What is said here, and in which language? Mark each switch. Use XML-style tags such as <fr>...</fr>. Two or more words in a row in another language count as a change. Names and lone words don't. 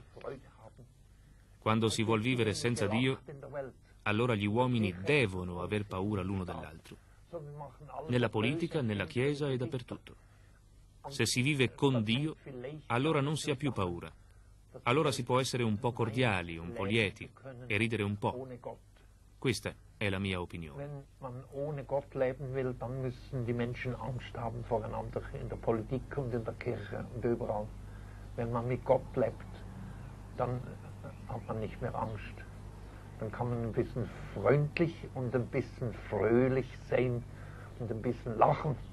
<it>Quando si vuol vivere senza Dio, allora gli uomini devono aver paura l'uno dell'altro, nella politica, nella Chiesa e dappertutto. Se si vive con Dio, allora non si ha più paura. Allora si può essere un po' cordiali, un po' lieti e ridere un po'. Questa è la mia opinione.</it> <de>Wenn man ohne Gott leben will, dann müssen die Menschen Angst haben voreinander in der Politik und in der Kirche und überall. Wenn man mit Gott lebt, dann hat man nicht mehr Angst. Dann kann man ein bisschen freundlich und ein bisschen fröhlich sein und ein bisschen lachen.</de>